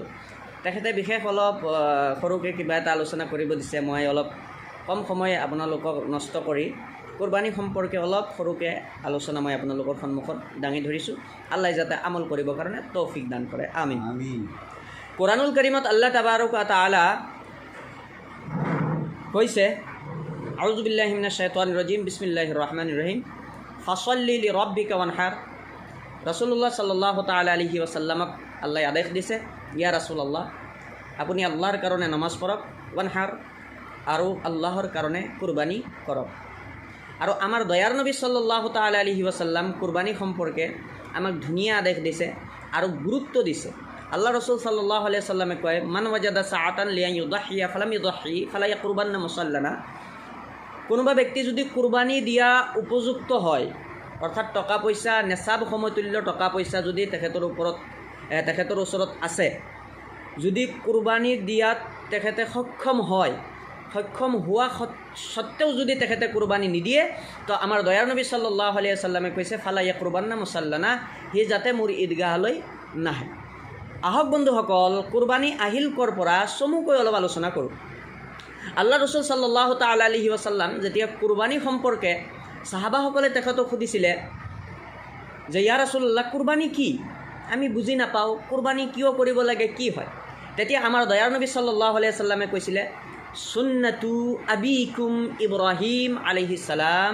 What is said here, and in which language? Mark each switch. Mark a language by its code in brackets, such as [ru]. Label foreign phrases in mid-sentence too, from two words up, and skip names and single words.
[as] তেখেতে বিশেষ অলপ সৰুকৈ কিবা এটা আলোচনা কৰিব দিছে। মই অলপ কম সময় আপোনালোকক নষ্ট কৰি কোৰবানী সম্পৰ্কে অলপ সৰুকৈ আলোচনা মই আপোনালোকৰ সন্মুখত দাঙি ধৰিছোঁ। আল্লাহ যাতে আমল কৰিবৰ কাৰণে তৌফিক দান কৰে, আমিন। কোৰানুল কাৰীমত [ar] الله تبارك وتعالى [as] কৈছে, [ar] أعوذ بالله من الشيطان الرجيم، بسم الله الرحمن الرحيم. فصل لربك وانحر. رسول الله صلى الله تعالى عليه وسلم [as] আল্লাহ আদেশ দিছে, [ar] يا رسول الله, [as] আপুনি আল্লাহৰ কাৰণে নামাজ পঢ়ক, ওয়ানহাৰ, আৰু আল্লাহৰ কাৰণে কুৰবানী কৰক। আৰু আমাৰ দয়াৰ নবী [ar] صلى الله تعالى عليه وسلم [as] কুৰবানী সম্পৰ্কে আমাক ধুনীয়া আদেশ দিছে আৰু গুৰুত্ব দিছে। আল্লাহ ৰসুল [ar] صلى الله عليه وسلم [as] কয়, [ar] من وجد سعة لأن يضحي فلم يضح فلا يقربن مصلانا. [as] কোনোবা ব্যক্তি যদি কুৰবানী দিয়া উপযুক্ত হয়, অৰ্থাৎ টকা পইচা নেচাব সমতুল্য টকা পইচা যদি তেখেতৰ ওচৰত আছে, যদি কুৰবানী দিয়াত তেখেতে সক্ষম হোৱা সত্ত্বেও যদি তেখেতে কুৰবানী নিদিয়ে, তো আমাৰ দয়াৰ নবী [ar] صلى الله عليه وسلم [as] কৈছে, [ar] فلا يقربن مصلانا, [as] সি যাতে মোৰ ঈদগাহলৈ নাহে। আহক বন্ধুসকল, কুৰবানী আহিল ক'ৰ পৰা চমুকৈ অলপ আলোচনা কৰোঁ। আল্লাহ ৰসুল [ar] صلى الله تعالى عليه وسلم [as] যেতিয়া কুৰবানী সম্পৰ্কে চাহাবাসকলে তেখেতক সুধিছিলে যে, [ar] يا رسول الله, [as] কুৰবানী কি? আমি বুজি নাপাওঁ, কুৰবানী কিয় কৰিব লাগে, কি হয়? তেতিয়া আমাৰ দয়াৰ নবী [ar] صلى الله عليه وسلم [as] কৈছিলে, [ar] سنة أبيكم إبراهيم عليه السلام.